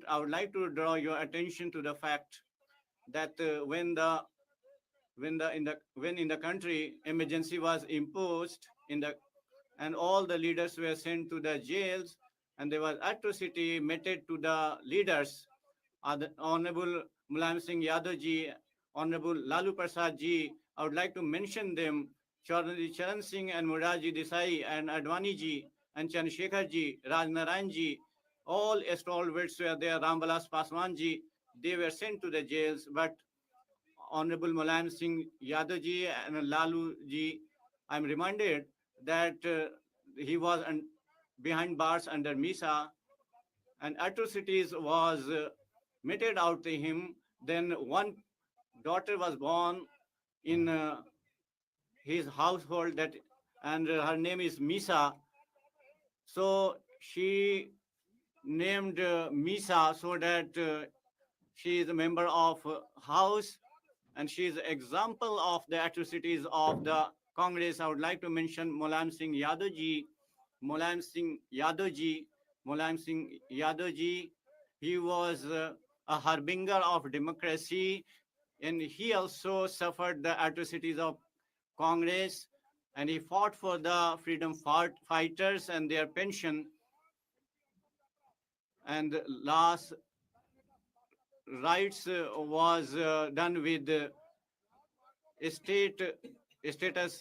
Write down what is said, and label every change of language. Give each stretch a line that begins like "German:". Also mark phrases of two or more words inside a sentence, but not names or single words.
English: I would like to draw your attention to the fact that when in the country emergency was imposed and all the leaders were sent to the jails, and there was atrocity meted to the leaders. The Honorable Mulayam Singh Yadav ji, Honorable Lalu Prasad ji, I would like to mention them. Charan Singh and Morarji Desai and Advani ji and Chandrasekhar ji, Raj Narayan ji, all stalwarts were there. Ramvilas Paswan ji, they were sent to the jails, but Honorable Mulayam Singh Yadav ji and Lalu ji, I'm reminded that he was behind bars under Misa, and atrocities was meted out to him. Then one daughter was born in his household, and her name is Misa. So she named Misa so that she is a member of house, and she is an example of the atrocities of the Congress. I would like to mention Mulayam Singh Yadav ji. Mulayam Singh Yadav ji. Mulayam Singh Yadav ji, he was a harbinger of democracy, and he also suffered the atrocities of Congress, and he fought for the freedom fighters and their pension. And last rights was done with status.